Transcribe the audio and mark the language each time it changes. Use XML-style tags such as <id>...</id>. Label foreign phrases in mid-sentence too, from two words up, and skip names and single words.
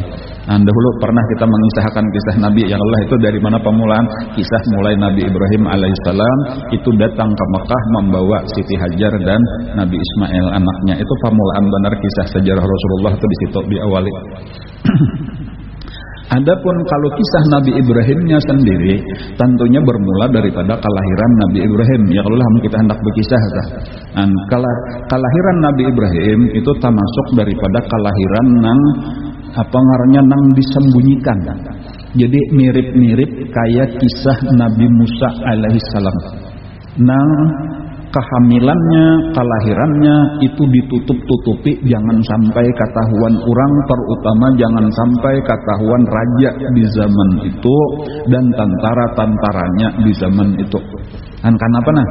<id>Dahulu pernah kita mengisahkan kisah Nabi yang Allah itu dari mana pemulaan kisah mulai Nabi Ibrahim alaihissalam itu datang ke Mekah membawa Siti Hajar dan Nabi Ismail anaknya. Itu pemulaan benar kisah sejarah Rasulullah itu di situ diawali. Adapun kalau kisah Nabi Ibrahimnya sendiri tentunya bermula daripada kelahiran Nabi Ibrahim. Ya kalau kita hendak berkisah dan kelahiran Nabi Ibrahim itu termasuk daripada kelahiran</id> <bjn>nang apa ngarannya</bjn> <id>nang disembunyikan. Jadi mirip-mirip kayak kisah Nabi Musa alaihissalam. Nang kehamilannya, kelahirannya itu ditutup-tutupi, jangan sampai ketahuan orang, terutama jangan sampai ketahuan raja di zaman itu dan tentara-tentaranya di zaman itu. Dan kenapa nah?</id>